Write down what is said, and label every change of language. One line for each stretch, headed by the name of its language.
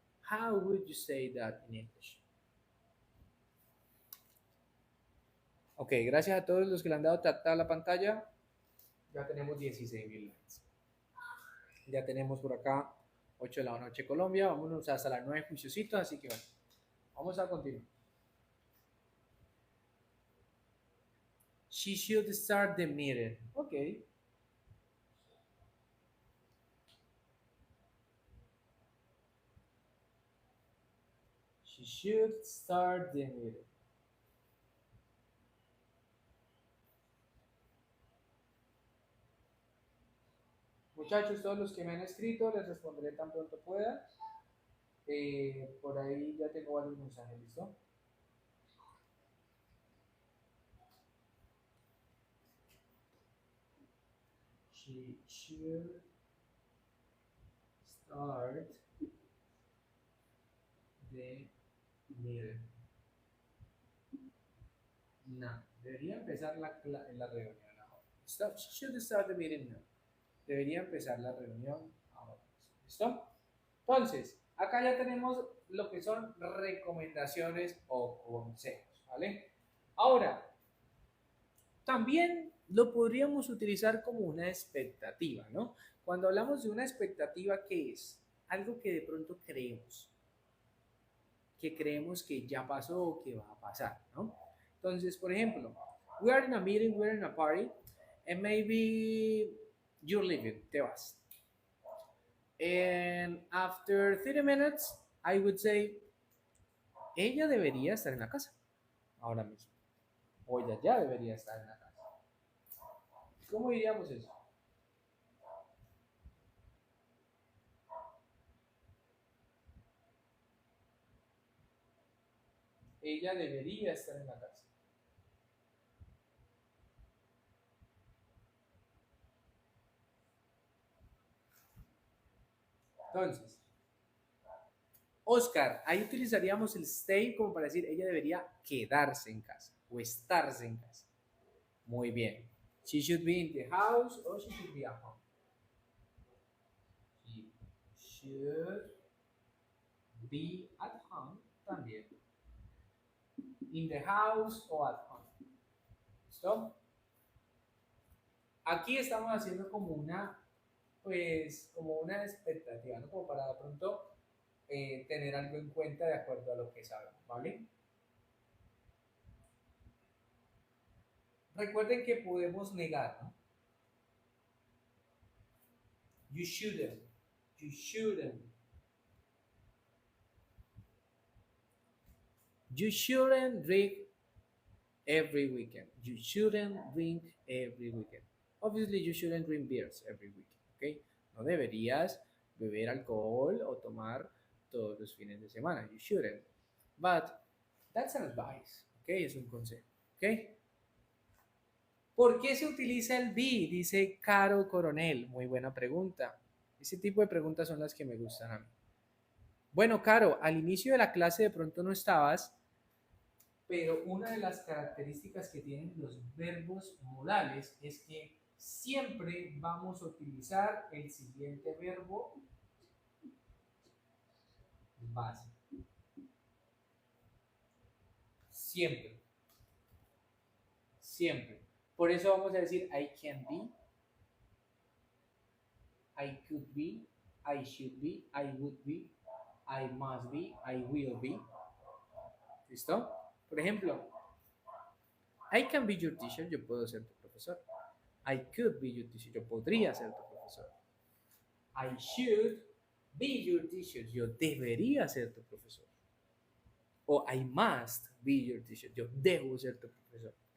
English: How would you say that in English?
Spanish: Ok, gracias a todos los que le han dado tap a la pantalla. Ya tenemos 16,000 likes. Ya tenemos por acá 8 de la noche Colombia. Vámonos hasta las 9 juiciositos, así que bueno, vamos a continuar.
English: She should start the meeting. Ok. She should start the meeting.
Spanish: Muchachos, todos los que me han escrito, les responderé tan pronto pueda. Por ahí ya tengo varios mensajes, ¿listo?
English: She should start the meeting.
Spanish: No, debería empezar la reunión ahora.
English: Stop. She should start the meeting now.
Spanish: Debería empezar la reunión ahora. ¿Listo? Entonces, acá ya tenemos lo que son recomendaciones o consejos, ¿vale? Ahora, también lo podríamos utilizar como una expectativa, ¿no? Cuando hablamos de una expectativa, ¿qué es? Algo que de pronto creemos que ya pasó o que va a pasar, ¿no? Entonces, por ejemplo,
English: we are in a meeting, we are in a party, and maybe you're leaving,
Spanish: te vas.
English: And after 30 minutes, I would say,
Spanish: ella debería estar en la casa ahora mismo. O ella ya debería estar en la casa. ¿Cómo diríamos eso? Ella debería estar en la casa. Entonces, Oscar, ahí utilizaríamos el stay como para decir ella debería quedarse en casa o estarse en casa. Muy bien.
English: She should be in the house or she should be at home. She should be at home también. In the house o at home. ¿Listo?
Spanish: Aquí estamos haciendo como una, pues, como una expectativa, ¿no? Como para de pronto tener algo en cuenta de acuerdo a lo que sabemos, ¿vale? Recuerden que podemos negar, ¿no?
English: You shouldn't. You shouldn't. You shouldn't drink every weekend. You shouldn't drink every weekend. Obviously, you shouldn't drink beers every weekend, ¿ok?
Spanish: No deberías beber alcohol o tomar todos los fines de semana.
English: You shouldn't. But that's an advice, ¿ok?
Spanish: Es un consejo, ¿ok? ¿Por qué se utiliza el be? Dice Caro Coronel. Muy buena pregunta. Ese tipo de preguntas son las que me gustan a mí. Bueno, Caro, al inicio de la clase de pronto no estabas, pero una de las características que tienen los verbos modales es que siempre vamos a utilizar el siguiente verbo base. Siempre, siempre. Por eso vamos a decir
English: I can be, I could be, I should be, I would be, I must be, I will be.
Spanish: ¿Listo?
English: Por ejemplo, I can be your teacher,
Spanish: yo puedo ser tu profesor.
English: I could be your teacher,
Spanish: yo podría ser tu profesor.
English: I should be your teacher,
Spanish: yo debería ser tu profesor. O
English: I must be your teacher,
Spanish: yo debo ser tu profesor.